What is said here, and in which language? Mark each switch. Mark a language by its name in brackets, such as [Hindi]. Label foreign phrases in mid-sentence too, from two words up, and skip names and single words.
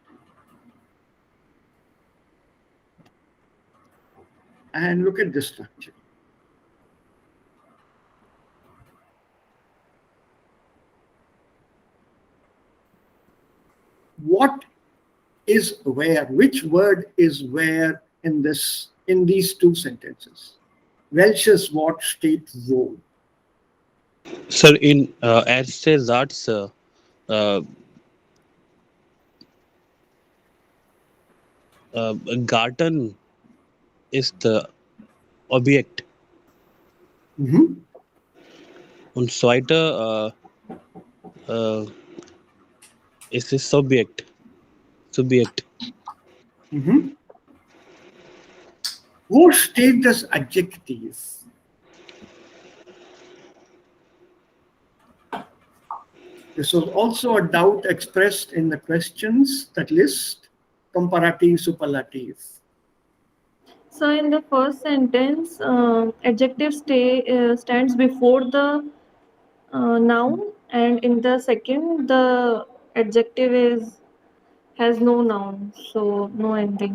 [English] And look at this structure. What is where? Which word is where in these two sentences? [German] Welches Wort steht wo? [English] sir in [German] erste Satz Garten ist Objekt. Und zweite [English] It's a subject. Subject. [German] Wo steht das Adjektiv? [English] This was also a doubt expressed in the questions that list comparative, superlative. So in the first sentence, adjective stands before the noun, and in the second, the adjective has no noun, so no ending.